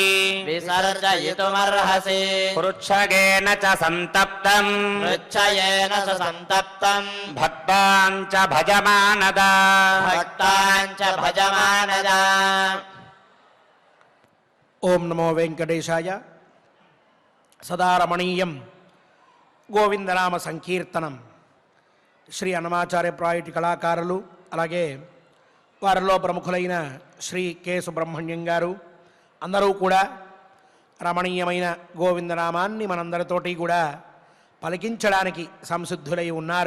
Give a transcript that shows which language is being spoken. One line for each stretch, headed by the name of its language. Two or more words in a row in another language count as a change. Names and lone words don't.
Sanskrit: विसर्जयितुमर्हसि पृच्छगेन च सन्तप्तम् पृच्छयेन च सन्तप्तम् भक्तान् च भजमानदा भक्तान् च भजमानदा ఓం నమో వెంకటేశాయ.
Telugu: సదా రమణీయం గోవిందనామ సంకీర్తనం. శ్రీ అన్నమాచార్య ప్రాయుటి కళాకారులు, అలాగే వారిలో ప్రముఖులైన శ్రీ కె సుబ్రహ్మణ్యం గారు అందరూ కూడా రమణీయమైన గోవిందనామాన్ని మనందరితోటి కూడా పలికించడానికి సంసిద్ధులై ఉన్నారు.